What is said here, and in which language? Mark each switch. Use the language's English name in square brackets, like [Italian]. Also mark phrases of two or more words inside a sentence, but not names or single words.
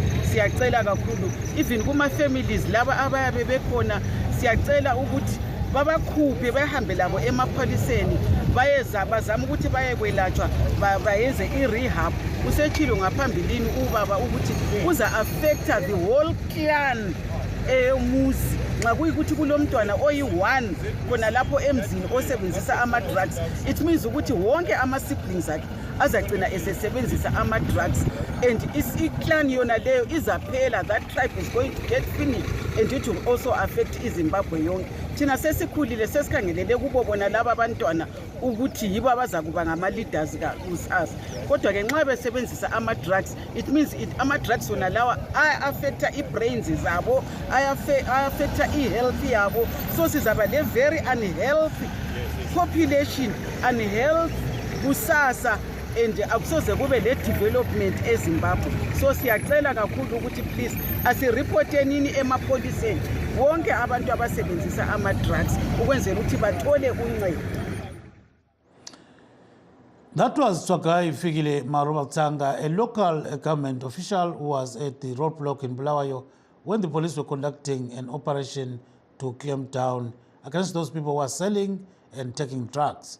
[North Ndebele] Siyacela kakhulu even kuma-families laba abayabe bekhona, siyacela ukuthi babakhuphe bahambe labo emapholiseni bazama ukuthi bayekwelatshwa bayenze i-rehab. Usetshilo ngaphambilini ubaba ukuthi kuza-affecta [English] the whole clan [North Ndebele] eyomuzi nxa kuyikuthi kulomntwana oyi-1 khona lapho emzini osebenzisa ama-drugs. [English] It means [North Ndebele] ukuthi wonke ama-siblings akhe azagcina esesebenzisa ama-drugs and i-clan yona leyo izaphela. [English] That tribe is going to get finished and it will also affect [North Ndebele] iZimbabwe yonke. Thina sesikhulile sesikhangelele kubo bona laba abantwana ukuthi yibo abazakuba ngama-leaders kusasa, kodwa-ke nxa besebenzisa ama-drugs [English] it means [North Ndebele] ama-drugs wona lawa aya-affecta i-brains zabo, aya-affecta i-health yabo. So sizaba le- [English] very unhealthy population, unhealthy [North Ndebele] kusasa, and akusoze kube le-development eZimbabwe. So siyacela kakhulu ukuthi please asiripotenini emapholiseni wonke abantu abasebenzisa ama-drugs ukwenzela ukuthi bathole uncedo. [English] That was Tsvagai Fikile Marubatsanga, a local government official who was at the roadblock in Bulawayo when the police were conducting an operation to clamp down against those people who are selling and taking drugs.